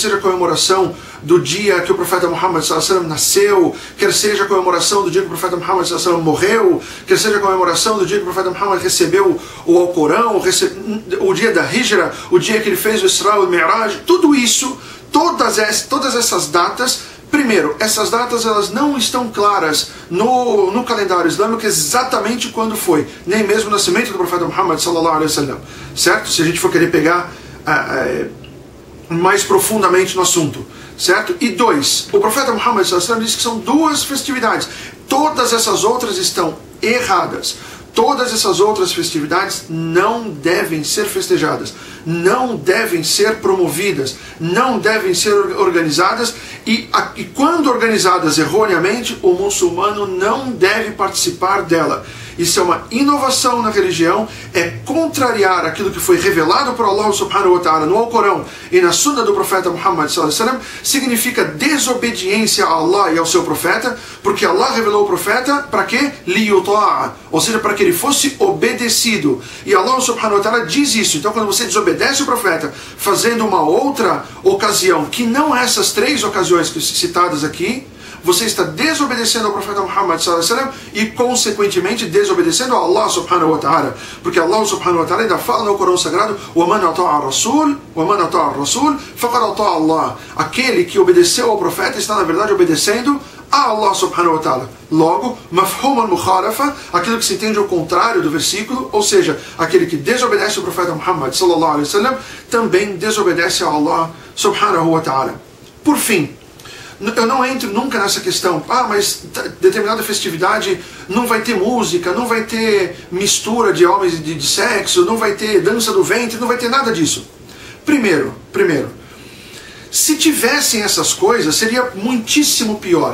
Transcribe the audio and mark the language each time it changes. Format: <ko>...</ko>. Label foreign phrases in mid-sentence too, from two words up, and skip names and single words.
<pt>seja a comemoração do dia que o profeta Muhammad nasceu, quer seja a comemoração do dia que o profeta Muhammad morreu, quer seja a comemoração do dia que o profeta Muhammad recebeu o Alcorão, o dia da Hijra, o dia que ele fez o Isra e o Mi'raj, tudo isso, todas essas datas, primeiro, essas datas elas não estão claras no calendário islâmico exatamente quando foi, nem mesmo o nascimento do profeta Muhammad</pt> <ar>صلى الله عليه وسلم,</ar> <pt>certo? Se a gente for querer pegar mais profundamente no assunto, certo? E 2, o profeta Muhammad</pt> <ar>صلى الله عليه وسلم</ar> <pt>disse que são 2 festividades, todas essas outras estão erradas. Todas essas outras festividades não devem ser festejadas, não devem ser promovidas, não devem ser organizadas e quando organizadas erroneamente, o muçulmano não deve participar dela. Isso é uma inovação na religião, é contrariar aquilo que foi revelado por Allah</pt> <ar>سبحانه وتعالى</ar> <pt>no Alcorão e na Sunna do profeta Muhammad</pt> <ar>صلى الله عليه وسلم,</ar> <pt>significa desobediência a Allah e ao seu profeta, porque Allah revelou o profeta para quê? Liyuta'a, ou seja, para que ele fosse obedecido. E Allah</pt> <ar>سبحانه وتعالى</ar> <pt>diz isso. Então quando você desobedece o profeta fazendo uma outra ocasião, que não essas 3 ocasiões citadas aqui, você está desobedecendo ao profeta Muhammad</pt> <ar>صلى الله عليه وسلم</ar> <pt>e consequentemente desobedecendo a Allah</pt> <ar>سبحانه وتعالى,</ar> <pt>porque Allah</pt> <ar>سبحانه وتعالى</ar> <pt>ainda fala no Corão Sagrado:</pt> <ar>وَمَنْ أَطَاعَ الرَّسُولَ فَقَدْ أَطَاعَ اللَّهَ.</ar> <pt>Aquele que obedeceu ao profeta está na verdade obedecendo a Allah</pt> <ar>سبحانه وتعالى. Logo, مفهوم المخالفة,</ar> <pt>aquilo que se entende ao contrário do versículo, ou seja, aquele que desobedece ao profeta Muhammad</pt> <ar>صلى الله عليه وسلم</ar> <pt>também desobedece a Allah</pt> <ar>سبحانه وتعالى.</ar> <pt>Por fim, eu não entro nunca nessa questão, mas determinada festividade não vai ter música, não vai ter mistura de homens e de sexo, não vai ter dança do ventre, não vai ter nada disso. Primeiro, se tivessem essas coisas, seria muitíssimo pior.</pt>